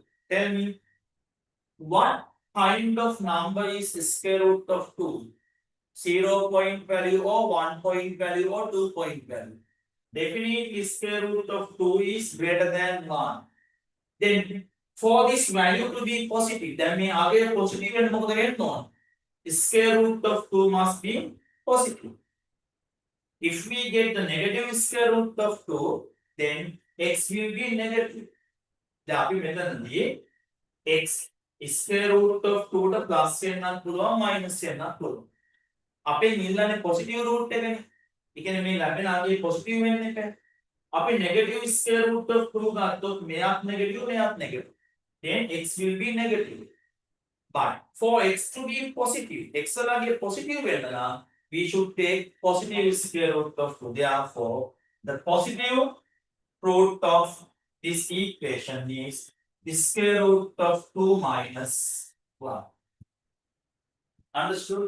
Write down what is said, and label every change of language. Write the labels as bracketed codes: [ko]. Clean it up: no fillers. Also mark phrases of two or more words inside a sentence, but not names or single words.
[en] Tell me, what kind of number is the square root of 2? 0 point value or 1 point value or 2 point value? Definitely square root of 2 is greater than 1. Then for this value to be positive, that means again positive and [si] මොකද වෙන්න ඕන? [en] Square root of 2 must be positive. If we get the negative square root of 2, then x will be negative. [si] දැන් අපි මෙතනදී [en] x square root of 2 [si] ට plus වෙන්නත් පුළුවන් minus වෙන්නත් පුළුවන්. අපේ නිල්ලනේ [en] positive root [si] එකනේ. ඒ කියන්නේ මේ ලැබෙන ආගේ positive වෙන්න එක. අපි [en] negative square root of 2 [si] ගත්තොත් මෙයක් negative මෙයක් negative. [en] Then x will be negative. But for x to be positive, [si] x වලගේ positive වෙන්න නම් [en] we should take positive square root of 2. Therefore, The positive root of this equation is the square root of 2 minus 1. Understood?